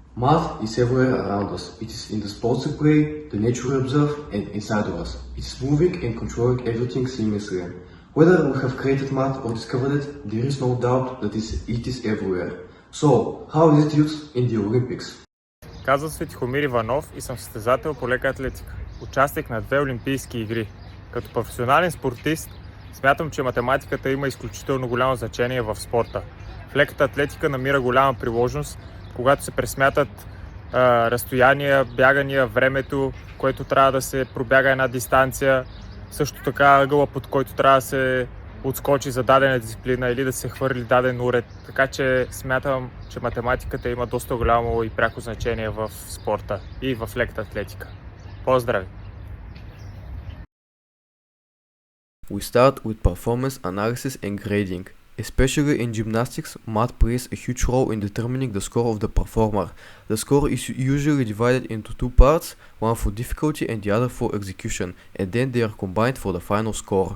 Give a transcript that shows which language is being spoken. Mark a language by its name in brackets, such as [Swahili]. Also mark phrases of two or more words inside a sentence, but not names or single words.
[English] Math is everywhere around us. It is in the sports we play, the nature we observe, and inside of us. It is moving and controlling everything seamlessly. Whether we have created math or discovered it, there is no doubt that it is everywhere. So, how is it used in the Olympics? [Bulgarian] Казвам се Тихомир Иванов и съм състезател по лека атлетика. Участник на 2 олимпийски игри. Като професионален спортист смятам, че математиката има изключително голямо значение в спорта. В леката атлетика намира голяма приложност, когато се пресмятат разстояния, бягания, времето, което трябва да се пробяга една дистанция, също така ъгъла, под който трябва да се отскочи за дадена дисциплина или да се хвърли даден уред. Така че смятам, че математиката има доста голямо и пряко значение в спорта и в леката атлетика. Поздрави! [English] We start with performance analysis and grading. Especially in gymnastics, math plays a huge role in determining the score of the performer. The score is usually divided into two parts, one for difficulty and the other for execution, and then they are combined for the final score.